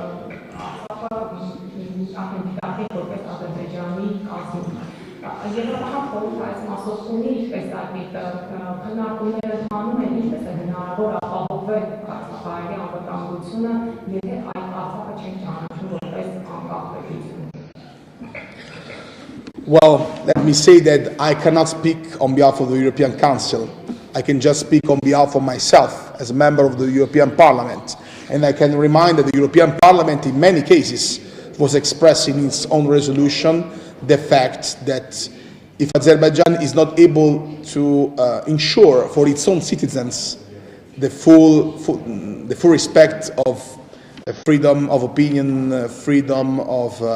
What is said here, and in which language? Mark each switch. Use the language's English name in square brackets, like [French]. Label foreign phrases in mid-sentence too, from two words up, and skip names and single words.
[Armenian] Արցախը որպես Ադրբեջանի կազմում։ Եվրոպական խորհուրդը այս մասով ունի ինչպես այդ քննարկումները անում են, ինչպես է հնարավոր ապահովել ապահովել քաղաքացիների անվտանգությունը, եթե այդ Արցախը չեն ճանաչում որպես անկախ պետություն։ [English] Well, let me say that I cannot speak on behalf of the European Council. I can just speak on behalf of myself as a member of the European Parliament. And I can remind that the European Parliament in many cases was expressing in its own resolution the fact that if Azerbaijan is not able to ensure for its own citizens the full respect of freedom of opinion, freedom of